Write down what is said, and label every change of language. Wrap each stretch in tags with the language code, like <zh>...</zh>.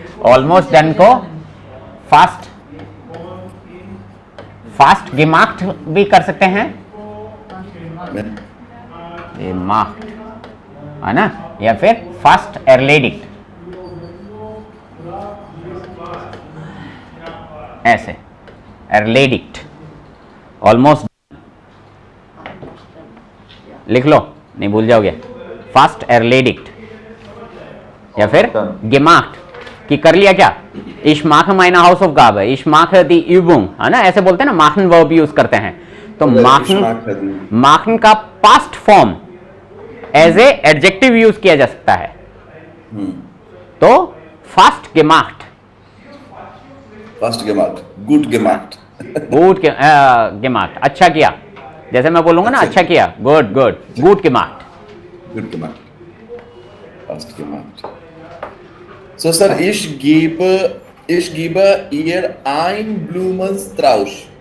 <hi>Almost done को fast fast gemacht भी कर सकते हैं, gemacht है ना, या फिर फास्ट एरलेडिक्ट ऐसे एरलेडिक्ट। ऑलमोस्ट लिख लो, नहीं भूल जाओगे। फास्ट एरलेडिक्ट या फिर gemacht कि कर लिया क्या।</hi> <de>Ich mache meine Hausaufgabe, ich mache die Übung,</de> <hi>है ना, ऐसे बोलते हैं ना, machen verb यूज करते हैं। तो machen का past form as a adjective use किया जा सकता है। तो fast gemacht, fast gemacht, good gemacht, good gemacht, अच्छा किया। जैसे मैं बोलूंगा ना, अच्छा किया, good good, good gemacht। Good gemacht, fast gemacht।</hi> <de>So sir, ich gebe ihr ein Blumenstrauß।</de>